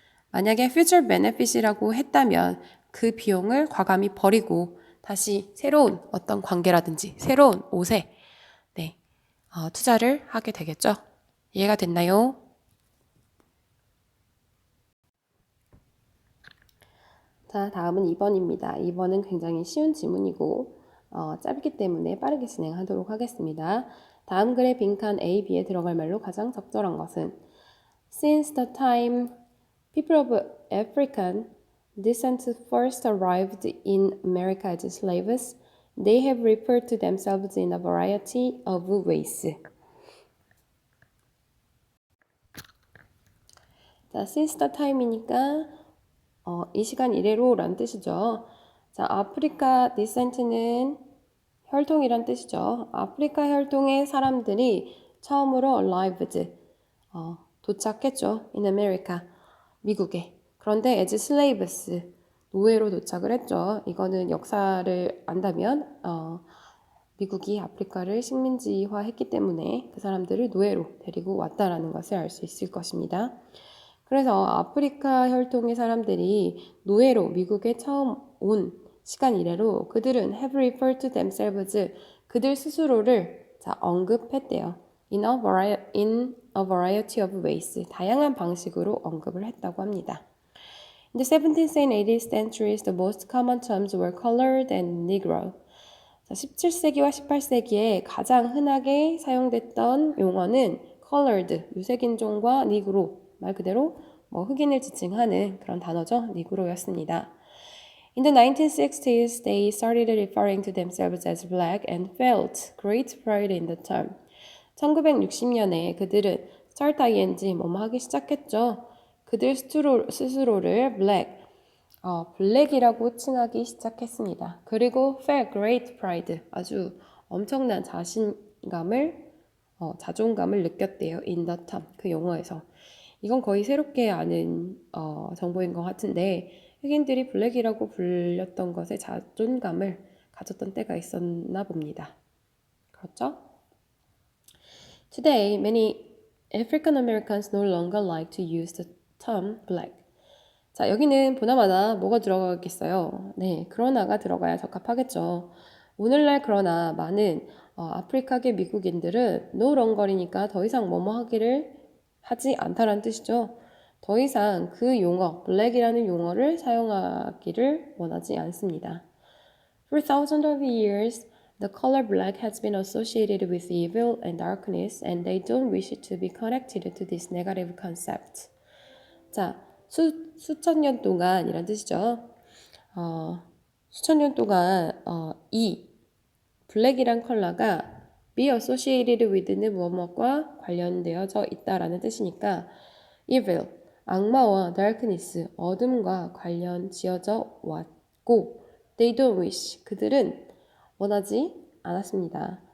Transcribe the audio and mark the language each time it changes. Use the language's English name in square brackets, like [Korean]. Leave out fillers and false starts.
[Korean] 만약에 [English] future benefit [Korean] 이라고 했다면 그 비용을 과감히 버리고 다시 새로운 어떤 관계라든지 새로운 옷에 투자를 하게 되겠죠. 이해가 됐나요? 자, 다음은 2번입니다. 2번은 굉장히 쉬운 지문이고 짧기 때문에 빠르게 진행하도록 하겠습니다. 다음 글의 빈칸 A, B에 들어갈 말로 가장 적절한 것은 [English] Since the time people of African descent first arrived in America as slaves, they have referred to themselves in a variety of ways. [Korean] 자, [English] since the time [Korean] 이니까 이 시간 이래로 라는 뜻이죠. 자, 아프리카 descent는 혈통이란 뜻이죠. 아프리카 혈통의 사람들이 처음으로 arrived, 도착했죠. [English] in America, [Korean] 미국에. 그런데 [English] as slaves, [Korean] 노예로 도착을 했죠. 이거는 역사를 안다면 미국이 아프리카를 식민지화했기 때문에 그 사람들을 노예로 데리고 왔다라는 것을 알 수 있을 것입니다. 그래서 아프리카 혈통의 사람들이 노예로 미국에 처음 온 시간 이래로 그들은 [English] have referred to themselves, [Korean] 그들 스스로를 언급했대요. [English] in a variety of ways, [Korean] 다양한 방식으로 언급을 했다고 합니다. [English] In the 17th and 18th centuries, the most common terms were colored and negro. [Korean] 17세기와 18세기에 가장 흔하게 사용됐던 용어는 colored, 유색인종과 negro, 말 그대로 흑인을 지칭하는 그런 단어죠. 니그로였습니다. [English] In the 1960s, they started referring to themselves as black and felt great pride in the term. [Korean] 1960년에 그들은 start ing 뭐뭐 하기 시작했죠. 그들 스스로를 black, 블랙이라고 칭하기 시작했습니다. 그리고 [English] felt great pride, [Korean] 아주 엄청난 자존감을 느꼈대요. [English] in the term, [Korean] 그 용어에서. 이건 거의 새롭게 아는 정보인 것 같은데 흑인들이 블랙이라고 불렸던 것에 자존감을 가졌던 때가 있었나 봅니다. 그렇죠? [English] Today, many African Americans no longer like to use the term black. [Korean] 자, 여기는 보나마나 뭐가 들어가겠어요? 네, 그러나가 들어가야 적합하겠죠. 오늘날 그러나 많은 아프리카계 미국인들은 [English] no longer [Korean] 이니까 더 이상 뭐뭐 하지 않다라는 뜻이죠. 더 이상 그 용어, 블랙이라는 용어를 사용하기를 원하지 않습니다. [English] For thousands of years, the color black has been associated with evil and darkness, and they don't wish to be connected to this negative concept. [Korean] 자, 수천 년 동안이란 뜻이죠. 수천 년 동안 이 블랙이란 컬러가 [English] be associated with [Korean] 는 무엇과 관련되어져 있다라는 뜻이니까 evil, 악마와 darkness, 어둠과 관련 지어져 왔고 [English] they don't wish, [Korean] 그들은 원하지 않았습니다.